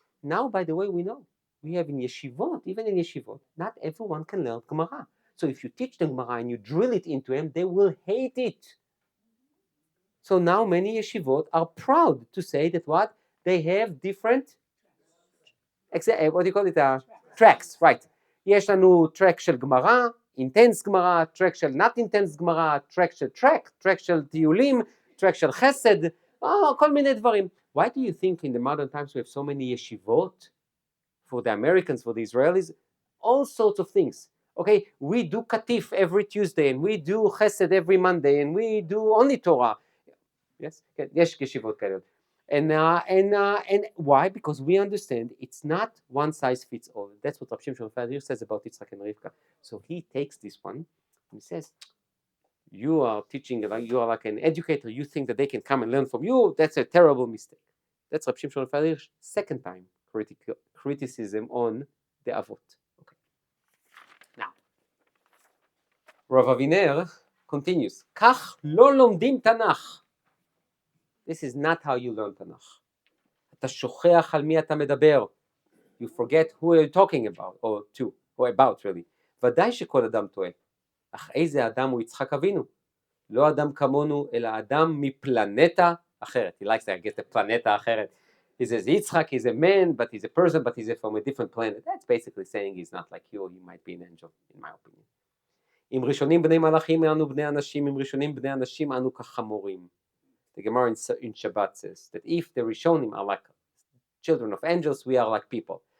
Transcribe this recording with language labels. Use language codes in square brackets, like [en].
[en] Now, by the way, we know. We have in yeshivot, even in yeshivot, not everyone can learn Gemara. So if you teach them Gemara and you drill it into them, they will hate it. So now many yeshivot are proud to say that what? They have different, what do you call it? Tracks, right. [he] יש לנו track של גמרא, [en] intense [he] גמרא, track של [en] not intense [he] גמרא, track של track של טיולים, track של חסד, כל מיני דברים. [en] Why do you think in the modern times we have so many yeshivot? For the Americans, for the Israelis, all sorts of things. Okay, we do Katif every Tuesday, and we do Chesed every Monday, and we do only Torah. [he] Yes, יש ישיבות כאלה. [en] And why? Because we understand it's not one size fits all. That's what Rabbi Shimshon Raphael says about Yitzchak and Rivka. So he takes this one and he says, you are teaching, you are like an educator, you think that they can come and learn from you, that's a terrible mistake. That's Rabbi Shimshon Raphael's second time criticism on the Avot. Okay. Now, Rav Aviner continues, [he] כך לא לומדים תנ"ך. [en] This is not how you learn תנ"ך. [he] אתה שוכח על מי אתה מדבר. [en] You forget who you're talking about, or to, or about really. [he] ודאי שכל אדם טועה. אך איזה אדם הוא יצחק אבינו? לא אדם כמונו, אלא אדם מפלנטה אחרת. [en] He likes that, get the [he] פלנטה אחרת. [en] He says Yitzchak is a man, but he's a person, but he's from a different planet. That's basically saying he's not like you, he might be an angel, in my opinion. [he] אם ראשונים בני מלאכים אנו בני אנשים, אם ראשונים בני אנשים אנו כחמורים. [en] The Gemara in Shabbat says that if the Rishonim are like children of angels, we are like people.